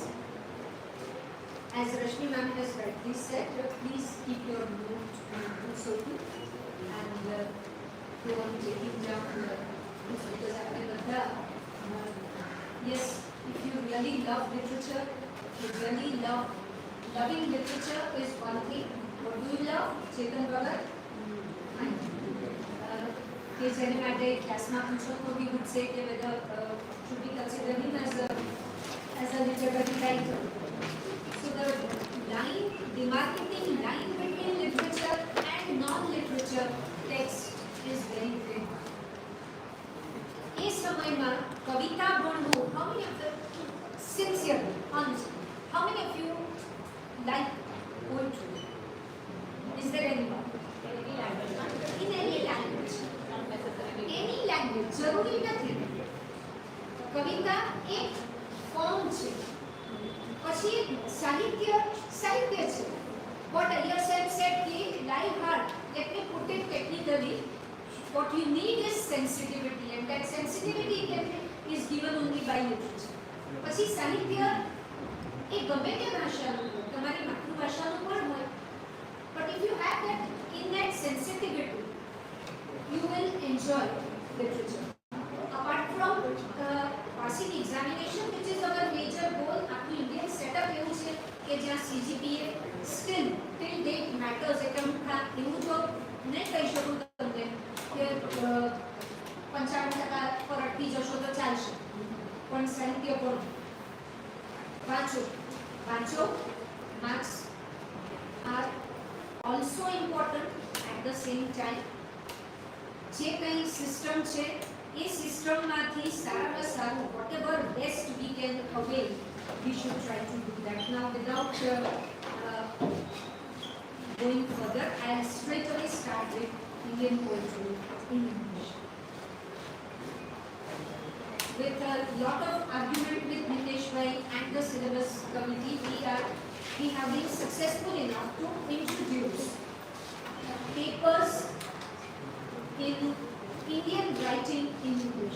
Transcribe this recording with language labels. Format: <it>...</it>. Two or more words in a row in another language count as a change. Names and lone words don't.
<en>As Rashmi ma'am has rightly said, please keep your notes open and go on taking down because I will yes, if you really love literature, you really loving literature is one thing. What do you love? Chetan Bhagat?</en> <gu>જેને માટે ક્લાસમાં પૂછો તો</gu> <en>we would say કે whether should we consider him as a literary writer. So the demarcating line between literature and non-literature text is very thin.</en> <hi>इस समय में कविता बनवू,</hi> <en>how many of you sincerely, honestly, how many of you like poetry? Is there anyone? In any language. Any language,</en> <gu>જરૂરી નથી. કવિતા એક ફોર્મ છે, પછી સાહિત્ય છે.</gu> <en>What Iyer said कि live heart, let me put it technically, what you need is sensitivity, and that sensitivity is given only by literature.</en> <gu>પછી સાહિત્ય એ ગમે તે ભાષાનું હોય, તમારી માતૃભાષાનું પણ હોય,</gu> <en>but if you have that innate sensitivity, you will enjoy literature. Apart from passing examination, which is our major goal, our Indian setup is that CGPA still till date matters.</en> <gu>એવું તો નહીં કહી શકું તમને કે 55% પર અટકી જશો તો ચાલશે, પણ સાહિત્ય પણ વાંચો.</gu> <en>Marks are also important at the same time.</en> <gu>જે કઈ સિસ્ટમ છે એ સિસ્ટમમાંથી સારામાં સારું</gu> <en>whatever best we can avail, we should try to do that. Now without going further, I'll straight away start with Indian poetry in English. With a lot of argument with Nitesh Bhai and the syllabus committee, we have been successful enough to introduce papers in Indian writing in English.</en>